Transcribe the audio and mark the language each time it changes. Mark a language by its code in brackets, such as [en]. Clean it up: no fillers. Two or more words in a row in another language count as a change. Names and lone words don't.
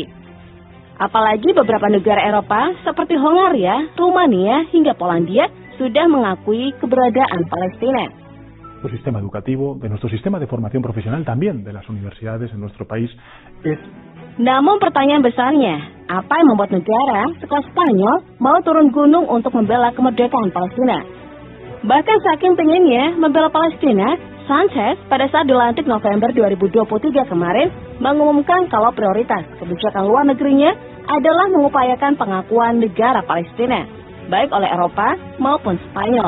[id] Apalagi beberapa negara Eropa seperti Hongaria, Rumania, hingga Polandia sudah mengakui keberadaan Palestina. [es] nuestro sistema educativo, de nuestro sistema de formación profesional, también de las universidades en nuestro país, es... [id] Namun pertanyaan besarnya, apa yang membuat negara sekelas Spanyol mau turun gunung untuk membela kemerdekaan Palestina? Bahkan saking pengennya membela Palestina, Sanchez pada saat dilantik November 2023 kemarin mengumumkan kalau prioritas kebijakan luar negerinya adalah mengupayakan pengakuan negara Palestina, baik oleh Eropa maupun Spanyol.